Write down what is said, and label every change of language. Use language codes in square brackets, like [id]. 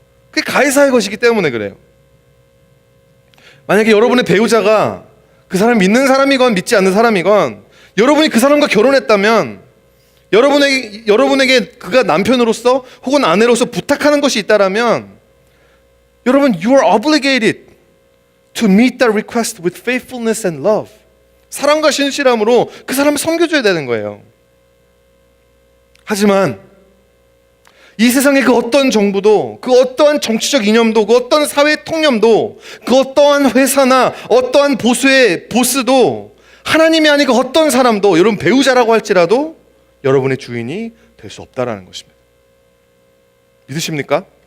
[ko] 그게 가이사의 것이기 때문에 그래요. 만약에 여러분의 배우자가 그 사람 믿는 사람이건 믿지 않는 사람이건 여러분이 그 사람과 결혼했다면 여러분에게 그가 남편으로서 혹은 아내로서 부탁하는 것이 있다라면 여러분, [en] you are obligated to meet that request with faithfulness and love. [ko] 사랑과 신실함으로 그 사람을 섬겨줘야 되는 거예요. 하지만 이 세상의 그 어떤 정부도, 그 어떠한 정치적 이념도, 그 어떤 사회 통념도, 그 어떠한 회사나 어떠한 보수의 보스도, 하나님이 아닌 그 어떤 사람도, 여러분 배우자라고 할지라도 여러분의 주인이 될 수 없다라는 것입니다. 믿으십니까?